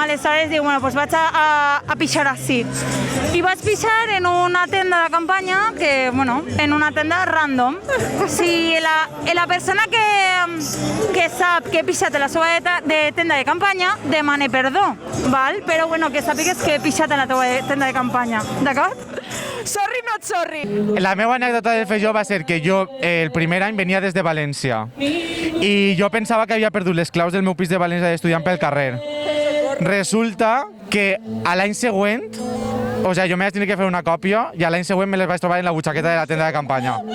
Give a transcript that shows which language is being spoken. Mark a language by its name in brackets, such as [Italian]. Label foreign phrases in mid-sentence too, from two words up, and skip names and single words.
[Catalan] Aleshores dic, [Spanish] bueno, pues [Catalan] vaig a pixar així. I vaig pixar en una tenda de campanya, que, bueno, en una tenda random. Si la persona que sap que he pixat a la seva tenda de campanya, demane perdó, val? Però, bueno, que sàpigues que he pixat a la teva tenda de campanya, d'acord? [English] Sorry, not sorry. [Catalan] La meva anècdota del Feijó va ser que jo el primer any venia des de València i jo pensava que havia perdut les claus del meu pis de València d'estudiant pel carrer. Resulta que a l'any següent, o sigui, jo me vaig tenir que fer una còpia i a l'any següent me les vaig trobar en la butxaqueta de la tenda de campanya.